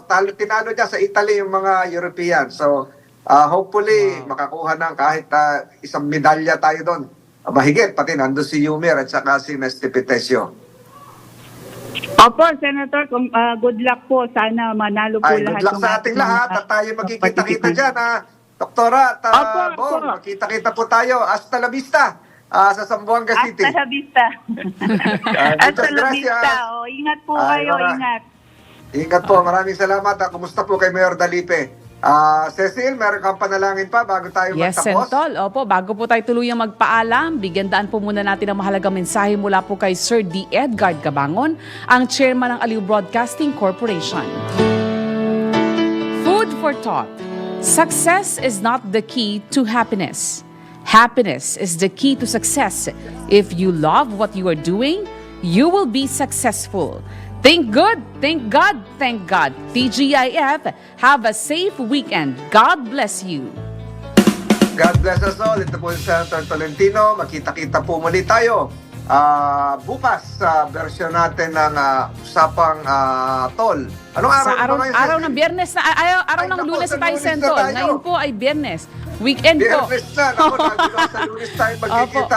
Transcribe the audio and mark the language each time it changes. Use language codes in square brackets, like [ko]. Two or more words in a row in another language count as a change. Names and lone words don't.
[tl] Tinalo niya sa Italy yung mga European. [en] So, hopefully, [tl] makakuha ng kahit isang medalya tayo doon. Mahigit, pati nandun si Yumir at saka si Nesty Pitesio. Opo, Senator, [en] good luck [tl] po. Sana manalo po Ay, lahat. [en] good luck [tl] sa ating lahat at tayo magkikita-kita dyan, Doktora at Bon, magkita-kita po tayo. [es] Hasta la vista [tl] sa [es] Zamboanga City. Hasta la vista. Hasta muchas la vista. gracias. [tl] Ingat po kayo, ingat. Ingat po, maraming salamat. Kumusta po kay Mayor Dalipe? Cecil, meron kang panalangin pa bago tayo Yes, magtapos? Sentol. Opo, bago po tayo tuluyang magpaalam, bigyan daan po muna natin ang mahalagang mensahe mula po kay Sir D. Edgard Cabangon, ang chairman ng Aliw Broadcasting Corporation. [en] Food for thought. Success is not the key to happiness. Happiness is the key to success. If you love what you are doing, you will be successful. Think good, thank God, thank God. TGIF, have a safe weekend. God bless you. God bless us all. [tl] Ito po si Senator Tolentino. Makita-kita po muli tayo bukas sa version natin ng Usapang Tol. Anong araw? Sa araw ng Biyernes na araw ng naku, Lunes sa tayo, Lunes na Sentol. tayo. Ngayon po ay Biyernes. Weekend po. Biyernes na. Naku, sa Lunes tayo magkikita.